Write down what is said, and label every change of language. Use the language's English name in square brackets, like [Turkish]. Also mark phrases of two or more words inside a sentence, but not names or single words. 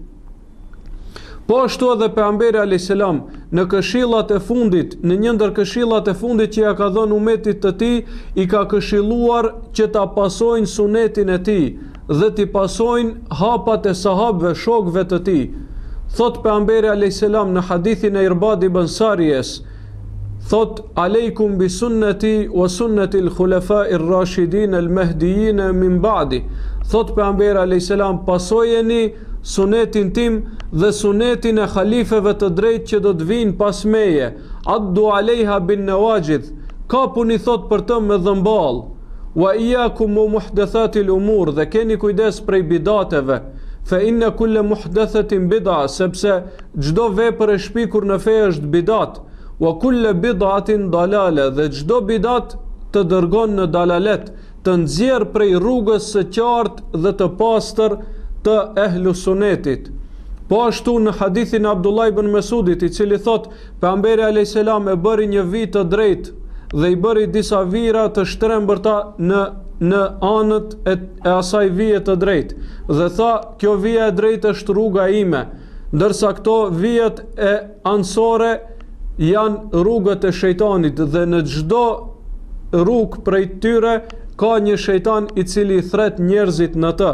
[Albanian] Po ashtu edhe pejgamberi [Arabic] عليه السلام [Albanian] në këshillat e fundit, në një ndër këshillat e fundit që ja ka dhënë umetit të tij, i ka këshilluar që ta pasojnë sunetin e tij dhe t'i pasojnë hapat e sahabëve, shokëve të tij. Thot pejgamberi [Arabic] عليه السلام [Albanian] në hadithin e Irbad ibn Sarijes, thot [Arabic] عليكم بسنتي وسنة الخلفاء الراشدين المهديين من بعدي. [Albanian] Thot pejgamberi [Arabic] عليه السلام, [Albanian] pasojeni sunetin tim dhe sunetin e khalifeve të drejtë që do të vinë pas meje. [Arabic] عضوا عليها بالنواجذ, [Albanian] kapuni thot për të me dhëmball. [Arabic] وإياكم ومحدثات الأمور, [Albanian] dhe keni kujdes prej bidateve. [Arabic] فإن كل محدثة بدعة, [Albanian] sepse çdo vepër e shpikur në fe është bidat. [Arabic] وكل بدعة ضلالة, [Albanian] dhe çdo bidat të dërgon në dalalet, të nxjerr prej rrugës së qartë dhe të pastër të ehlu sunetit. Po ashtu në hadithin Abdullah ibn Mesudit, i cili thot pejgamberi [Arabic] عليه السلام [Albanian] e bëri një vit të drejtë dhe i bëri disa vira të shtrembërta në anët e asaj vije të drejtë, dhe tha, kjo vija e drejtë është rruga ime, ndërsa këto vijet e ansore janë rrugët e shejtanit, dhe në çdo rrugë prej tyre ka një shejtan i cili thret njerëzit në të.